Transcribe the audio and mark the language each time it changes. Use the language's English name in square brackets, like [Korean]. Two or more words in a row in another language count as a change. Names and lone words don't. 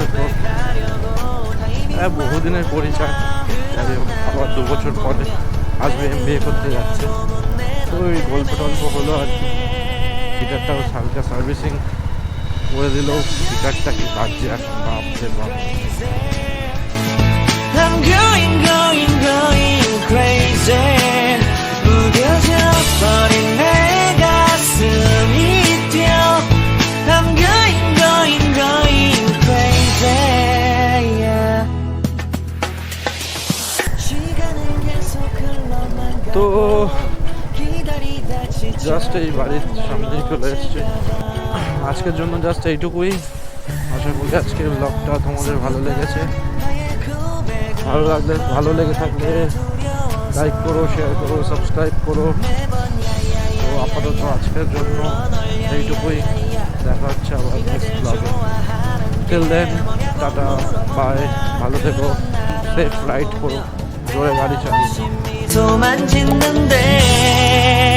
[Bangla] তো বহুদিনের পরিচয়, আবার 2 বছর পরে আসবে, MBA করতে যাচ্ছে। তো ওই গল্প টল্প হলো আর কি। গিটারটাও হালকা সার্ভিসিং করে দিল। গিটারটা কি বাজছে আর বাপরে বাপ। [English] I'm going crazy. [Korean] 무뎌져 버린 내 가슴이 뛰어. [English] I'm going crazy. Yeah. [Korean] 시간은 계속 흘러만 [Bangla] তো [Korean] 기다리다 [Bangla] জাস্ট এই বাড়ির সামনেই চলে এসছে। আজকের জন্য জাস্ট এইটুকুই। আশা করি আজকের ব্লগটা তোমাদের ভালো লেগেছে। ভালো লেগে থাকলে লাইক করো, শেয়ার করো, সাবস্ক্রাইব করো। তো আপাতত আজকের জন্য এইটুকুই। দেখা হচ্ছে আবার নেক্সট ব্লগে। [English] till then ta-ta, bye, [Bangla] ভালো থেকো, [English] safe ride [Bangla] করো, জোরে গাড়ি চালিয়ে। [Korean] 또 만지는데